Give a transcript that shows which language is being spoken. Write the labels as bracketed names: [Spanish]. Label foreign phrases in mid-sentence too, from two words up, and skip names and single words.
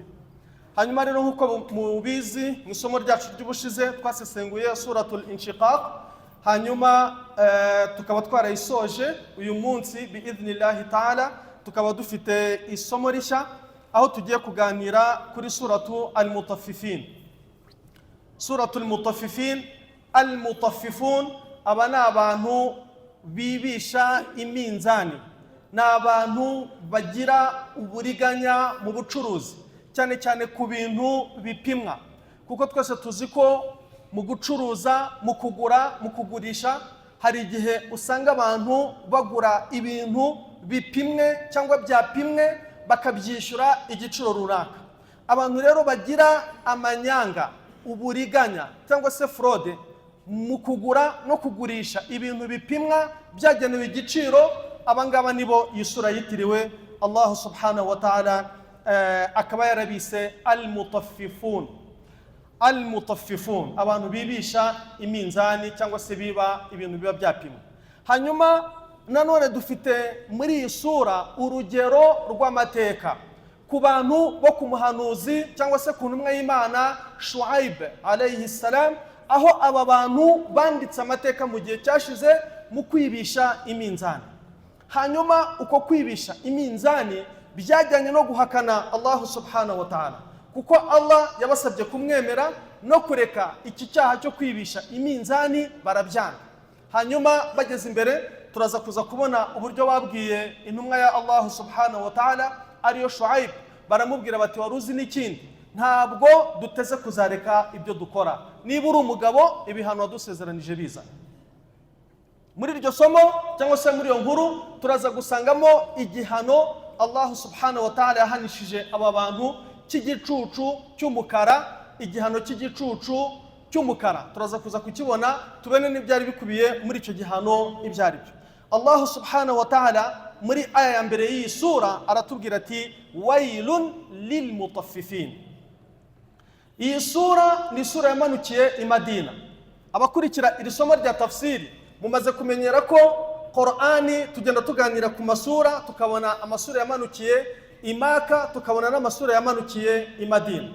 [Kinyarwanda] Hanyuma rero nk'uko mubizi mu isomo ryacu ry'ubushize twasesenguye [Arabic] سورة الانشقاق, [Kinyarwanda] hanyuma tukaba twarayisoje uyu munsi [Arabic] بإذن الله تعالى. [Kinyarwanda] Tukaba dufite isomo rishya aho tugiye kuganira kuri [Arabic] سورة المطففين. سورة المطففين, [Kinyarwanda] al-mutaffifun, aba ni abantu bibisha iminzani, ni abantu bagira uburiganya mu bucuruzi, cyane cyane ku bintu bipimwa, kuko twese tuzi ko mu gucuruza, mu kugura, mu kugurisha hari igihe usanga abantu bagura ibintu bipimwe cyangwa byapimwe bakabyishyura igiciro runaka. Abantu rero bagira amanyanga, uburiganya cyangwa se fraude mu kugura no kugurisha ibintu bipimwa byagenewe igiciro, abangaba nibo yisura yitiriwe. [Arabic] الله سبحانه وتعالى [Kinyarwanda] akaba yarabise al-mutaffifun. Al-mutaffifun, abantu bibisha iminzani cyangwa se biba ibintu biba byapimwa. Hanyuma nanone dufite muri iyi sura urugero rw'amateka ku bantu bo ku muhanuzi cyangwa se ku ntumwa y'Imana Shuaib [Arabic] عليه السلام, [Kinyarwanda] aho aba bantu banditse amateka mu gihe cyashize mu kwibisha iminzani. Hanyuma uko kwibisha iminzani byajyanye no guhakana [Arabic] الله سبحانه وتعالى, [Kinyarwanda] kuko Allah yabasabye kumwemera no kureka iki cyaha cyo kwibisha iminzani, barabyanga. Hanyuma bageze imbere turaza kuza kubona uburyo babwiye intumwa ya [Arabic] الله سبحانه وتعالى [Kinyarwanda] ariyo Shuaib, baramubwira bati waruzi n'ikindi, ntabwo duteze kuzareka ibyo dukora, niba uri umugabo ibihano wadusezeranije biza. Muri iryo somo cyangwa se muri iyo nkuru turaza gusangamo igihano [Arabic] الله سبحانه وتعالى [Kinyarwanda] yahanishije aba bantu cy'igicucu cy'umukara, igihano cy'igicucu cy'umukara. Turaza kuza kukibona tubene n'ibyari bikubiye muri icyo gihano ibyo ari byo. [Arabic] الله سبحانه وتعالى [Kinyarwanda] muri aya ya mbere y'iyi sura aratubwira ati [Arabic] ويل للمطففين. [Kinyarwanda] Iyi sura ni sura yamanukiye i Madina. Abakurikira iri somo rya tafsiri mumaze kumenyera ko Qur'ani tugenda tuganira ku masura, tukabona amasura yamanukiye i Maka, tukabona n'amasura yamanukiye i Madina.